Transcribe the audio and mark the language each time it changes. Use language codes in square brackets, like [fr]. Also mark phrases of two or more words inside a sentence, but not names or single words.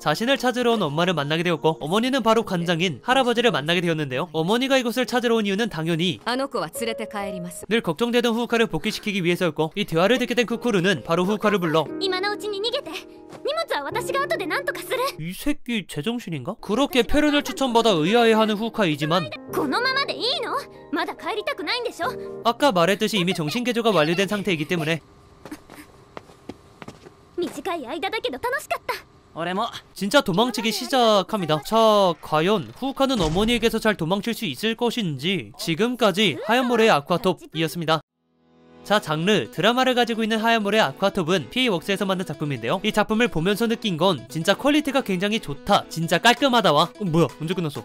[ko] 자신을 찾으러 온 엄마를 만나게 되었고, 어머니는 바로 관장인 할아버지를 만나게 되었는데요. 어머니가 이곳을 찾으러 온 이유는 당연히 [ja] あの子は連れて帰ります。 [ko] 늘 걱정되던 후우카를 복귀시키기 위해서였고, 이 대화를 듣게 된 쿠쿠르는 바로 후우카를 불러 [ja] 今のうちに逃げて。荷物は私が後で何とかする。 [ko] 이 새끼 제정신인가? 그렇게 표현을 추천받아 의아해하는 후우카이지만 [ja] このままでいいの？まだ帰りたくないんでしょ？ [ko] 아까 말했듯이 이미 정신개조가 완료된 상태이기 때문에 [ja] 短い間だけど楽しかった。俺も。 [ko] 진짜 도망치기 시작합니다. 자, 과연 후우카는 어머니에게서 잘 도망칠 수 있을 것인지. 지금까지 하얀모래의 아쿠아톱이었습니다. 자, 장르 드라마를 가지고 있는 하얀모래 아쿠아톱은 PA웍스에서 만든 작품인데요. 이 작품을 보면서 느낀 건 진짜 퀄리티가 굉장히 좋다, 진짜 깔끔하다와 뭐야 언제 끝났어?